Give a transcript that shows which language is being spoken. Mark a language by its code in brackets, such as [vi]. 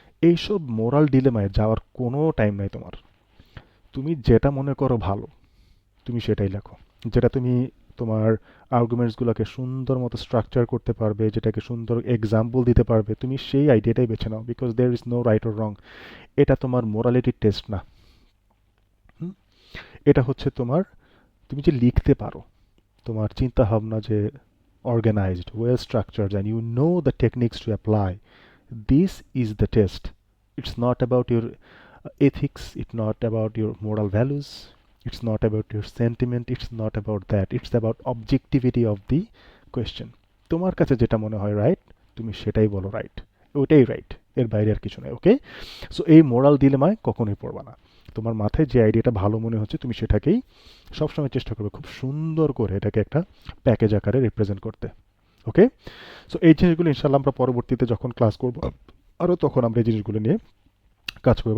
[bn] এইসব মোরাল ডিলেমায় যাওয়ার কোনো টাইম নাই তোমার। তুমি যেটা মনে করো ভালো তুমি সেটাই লেখো, যেটা তুমি তোমার আর্গুমেন্টসগুলোকে সুন্দর মতো স্ট্রাকচার করতে পারবে, যেটাকে সুন্দর এক্সাম্পল দিতে পারবে, তুমি সেই আইডিয়াটাই বেছে নাও, [en] Because there is no right or wrong. [bn] এটা তোমার মোরালিটির টেস্ট না, এটা হচ্ছে তোমার, তুমি যে লিখতে পারো, তোমার চিন্তা ভাবনা যে [en] organized, well structured, and you know the techniques to apply. This is the test. It's not about your ethics, it's not about your moral values, it's not about your sentiment, it's not about that. It's about objectivity of the question. [bn] তোমার কাছে যেটা মনে হয় right তুমি সেটাই বলো right, ওটাই right, এর বাইরে আর কিছু নাই। ওকে, সো এই মোরাল ডিলেমায় কখনোই পড়বা না। তোমার মাথায় যে আইডিয়াটা ভালো মনে হচ্ছে তুমি সেটাকেই সবসময় চেষ্টা করবে খুব সুন্দর করে এটাকে একটা প্যাকেজ আকারে রিপ্রেজেন্ট করতে। ওকে, সো এই জিনিসগুলো ইনশাল্লাহ আমরা পরবর্তীতে যখন ক্লাস করব আরও তখন আমরা এই জিনিসগুলো নিয়ে কাজ করবে।